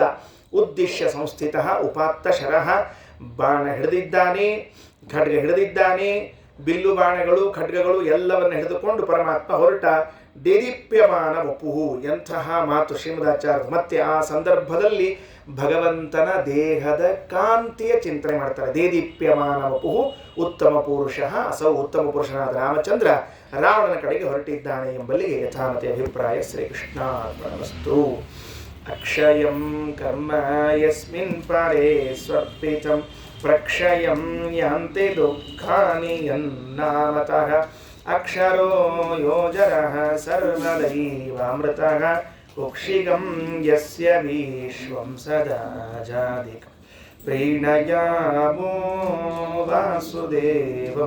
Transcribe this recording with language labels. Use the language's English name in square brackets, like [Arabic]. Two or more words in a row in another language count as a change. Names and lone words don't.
[Sanskrit] ಉದ್ದೇಶ್ಯ ಸಂಸ್ಥಿತ ಉಪಾತ್ತ ಶರಃ, [Kannada] ಬಾಣ ಹಿಡಿದಿದ್ದಾನೆ, ಖಡ್ಗ ಹಿಡಿದಿದ್ದಾನೆ, ಬಿಲ್ಲು ಬಾಣಗಳು ಖಡ್ಗಗಳು ಎಲ್ಲವನ್ನು ಹಿಡಿದುಕೊಂಡು ಪರಮಾತ್ಮ ಹೊರಟ. [Sanskrit] ದೇದೀಪ್ಯಮಾನ ವಪುಹು, [Kannada] ಎಂತಹ ಮಾತು ಶ್ರೀಮದಾಚಾರ್ಯ. ಮತ್ತೆ ಆ ಸಂದರ್ಭದಲ್ಲಿ ಭಗವಂತನ ದೇಹದ ಕಾಂತಿಯ ಚಿಂತನೆ ಮಾಡ್ತಾರೆ. [Sanskrit] ದೇದೀಪ್ಯಮಾನ ವಪುಹು ಉತ್ತಮ ಪುರುಷ, [Kannada] ಅಸೌ ಉತ್ತಮ ಪುರುಷನಾದ ರಾಮಚಂದ್ರ ರಾವಣನ ಕಡೆಗೆ ಹೊರಟಿದ್ದಾನೆ ಎಂಬಲ್ಲಿಗೆ ಯಥಾಮತಿ ಅಭಿಪ್ರಾಯ. [Sanskrit] ಶ್ರೀಕೃಷ್ಣಾರ್ಪಣಮಸ್ತು. ಅಕ್ಷಯಂ ಕರ್ಮ ಯಸ್ಮಿನ್ ಪರೇ ಸ್ವರ್ಪಿತಂ ಪ್ರಕ್ಷಯಂ ಯಾಂತೆ ದುಃಖಾನಿ ಯನ್ನಾಮತಃ ಅಕ್ಷರೋ ಯೋಜರಃ ಸರ್ವದೈವಾಮೃತಃ ಕುಕ್ಷಿಗಂ ಯಸ್ಯ ವಿಶ್ವಂ ಸದಾ ಜಾದಿಕಂ ಪ್ರೀಣಯಾಮೋ ವಾಸುದೇವಂ.